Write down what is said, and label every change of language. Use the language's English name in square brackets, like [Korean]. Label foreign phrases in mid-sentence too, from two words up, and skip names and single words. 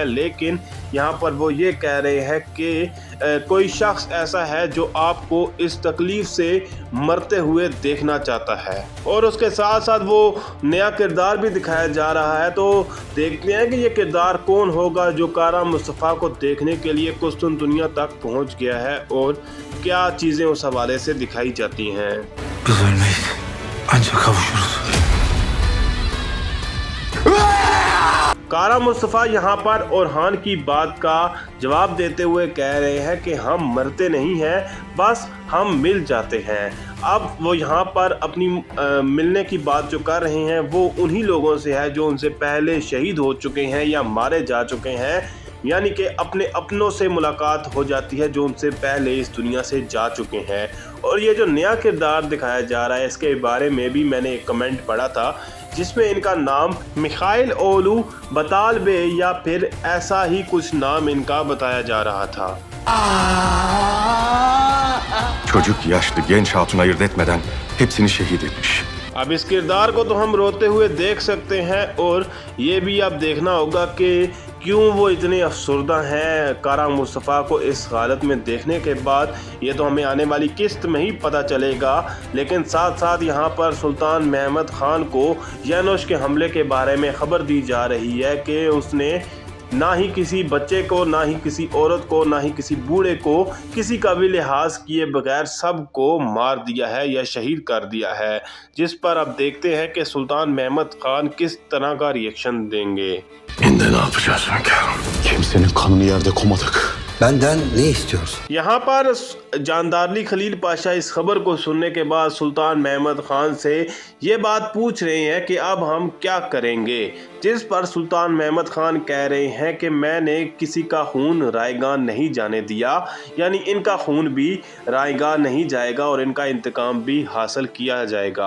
[Urdu] لیکن یہاں پر وہ یہ کہہ رہے ہیں کہ کوئی شخص ایسا ہے جو آپ کو اس تکلیف سے مرتے ہوئے دیکھنا چاہتا ہے. اور اس کے ساتھ ساتھ وہ نیا کردار بھی دکھایا جا رہا ہے، تو دیکھتے ہیں کہ یہ کردار کون ہوگا جو قرہ مصطفیٰ کو دیکھنے کے لیے قسطنطنیہ تک پہنچ گیا ہے اور کیا چیزیں اس حوالے سے دکھائی جاتی ہیں. [Turkish] Biz ölmeyiz. Ancak kavuşuruz. [Urdu] قرہ مصطفیٰ یہاں پر اورحان کی بات کا جواب دیتے ہوئے کہہ رہے ہیں کہ ہم مرتے نہیں ہیں، بس ہم مل جاتے ہیں. اب وہ یہاں پر اپنی ملنے کی بات جو کر رہے ہیں وہ انہی لوگوں سے ہے جو ان سے پہلے شہید ہو چکے ہیں یا مارے جا چکے ہیں، یعنی کہ اپنے اپنوں سے ملاقات ہو جاتی ہے جو ان سے پہلے اس دنیا سے جا چکے ہیں. اور یہ جو نیا کردار دکھایا جا رہا ہے اس کے بارے میں بھی میں نے ایک کمنٹ پڑھا تھا جس میں ان کا نام میخائل اوغلو بطال بے یا پھر ایسا ہی کچھ نام ان کا بتایا جا رہا تھا. [Turkish] Çocuk, yaşlı, genç hatun ayırt etmeden hepsini şehit etmiş. [Urdu] اب اس کردار کو تو ہم روتے ہوئے دیکھ سکتے ہیں اور یہ بھی آپ دیکھنا ہوگا کہ کیوں وہ اتنے افسردہ ہیں. قرہ مصطفیٰ کو اس حالت میں دیکھنے کے بعد یہ تو ہمیں آنے والی قسط میں ہی پتا چلے گا، لیکن ساتھ ساتھ یہاں پر سلطان محمد خان کو یانوش کے حملے کے بارے میں خبر دی جا رہی ہے کہ اس نے نہ ہی کسی بچے کو، نہ ہی کسی عورت کو، نہ ہی کسی بوڑھے کو کسی کا بھی لحاظ کیے بغیر سب کو مار دیا ہے یا شہید کر دیا ہے. جس پر اب دیکھتے ہیں کہ سلطان محمد خان کس طرح کا ری ایکشن دیں گے. [Turkish] Şimdi ne yapacağız hünkârım? Kimsenin kanını yerde koymadık. Benden ne istiyorsun? [Urdu] یہاں پر جاندارلی خلیل پاشا اس خبر کو سننے کے بعد سلطان محمد خان سے یہ بات پوچھ رہے ہیں کہ اب ہم کیا کریں گے. جس پر سلطان محمد خان کہہ رہے ہیں کہ میں نے کسی کا خون رائیگاں نہیں جانے دیا، یعنی ان کا خون بھی رائیگاں نہیں جائے گا اور ان کا انتقام بھی حاصل کیا جائے گا.